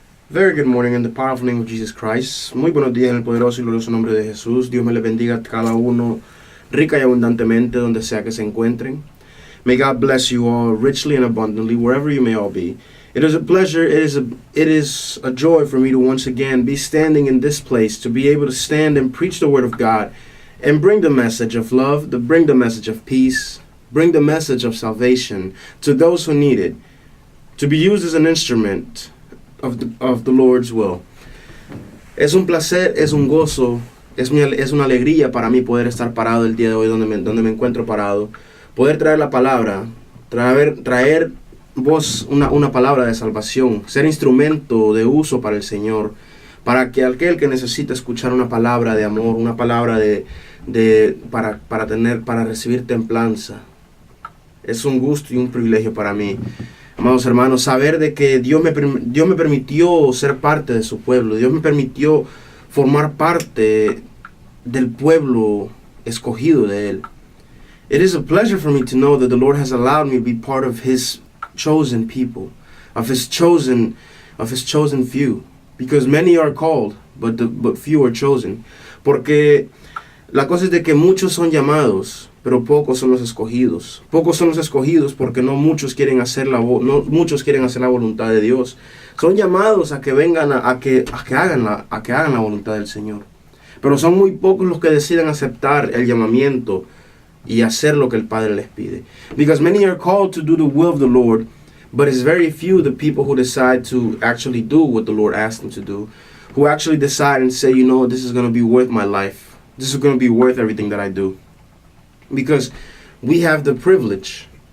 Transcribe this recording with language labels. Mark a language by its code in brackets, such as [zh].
[en] Very good morning in the powerful name of Jesus Christ. [es] Muy buenos días en el poderoso y glorioso nombre de Jesús. Dios me les bendiga a cada uno rica y abundantemente donde sea que se encuentren. [en] May God bless you all richly and abundantly wherever you may all be. It is a pleasure, it is a joy for me to once again be standing in this place, to be able to stand and preach the word of God and bring the message of love, to bring the message of peace, bring the message of salvation to those who need it, to be used as an instrument of the Lord's will. [es] Es un placer, es un gozo, es una alegría para mí poder estar parado el día de hoy donde me encuentro parado, poder traer la palabra, traer voz, una palabra de salvación, ser instrumento de uso para el Señor, para que aquel que necesita escuchar una palabra de amor, una palabra para recibir templanza. Es un gusto y un privilegio para mí, amados hermanos, saber de que Dios me permitió ser parte de su pueblo. Dios me permitió formar parte del pueblo escogido de Él. [en] It is a pleasure for me to know that the Lord has allowed me to be part of His chosen people, of His chosen few, because many are called, but few are chosen. [es] Porque la cosa es de que muchos son llamados, pero pocos son los escogidos. Pocos son los escogidos porque no muchos quieren hacer la voluntad de Dios. Son llamados a que vengan a que hagan la voluntad del Señor. Pero son muy pocos los que deciden aceptar el llamamiento y hacer lo que el Padre les pide. [en] Because many are called to do the will of the Lord, but it's very few the people who decide to actually do what the Lord asked them to do, who actually decide and say, you know, this is going to be worth my life. This is going to be worth everything that I do. Because we have the privilege.